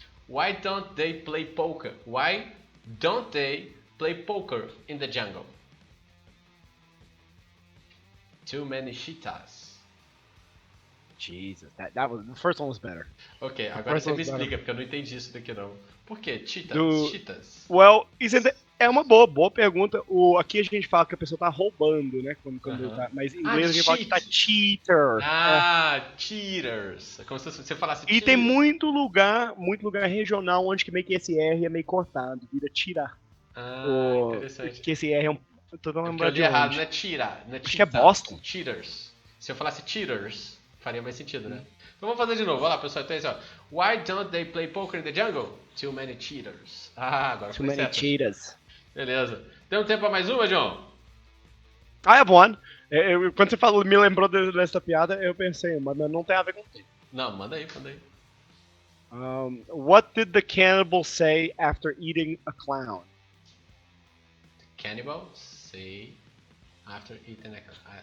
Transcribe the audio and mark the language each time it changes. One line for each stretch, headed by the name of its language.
English: Why don't they play poker? Why don't they play poker in the jungle? Too many cheetahs. Jesus, that was the first one was better.
Portuguese: Ok, agora você me explica, porque eu não entendi isso daqui não. Por que cheetahs? Well, isso é uma boa pergunta. Aqui a gente fala que a pessoa tá roubando, né? Quando tá, mas em inglês a gente fala que tá cheater. Cheaters. Como se você falasse E tem muito lugar regional onde que meio que esse R é meio cortado, vira tirar. Interessante. Que esse R é tô lembrando de errado, não é tirar. Acho que é Boston.
English: Cheaters.
Portuguese: Se eu falasse cheaters, faria mais sentido, né? Então vamos fazer de novo. Olha lá, pessoal. Então é isso, ó.
English: Why don't they play poker in the jungle? Too many cheaters.
Portuguese: Agora
English: Too many cheaters.
Portuguese: Beleza. Tem um tempo pra mais uma, John?
English: I have one.
Portuguese: Quando você me lembrou dessa piada, eu pensei, mas não tem a ver com o Não, manda aí.
English: What did the cannibal say after eating a clown? Cannibal say after eating a clown.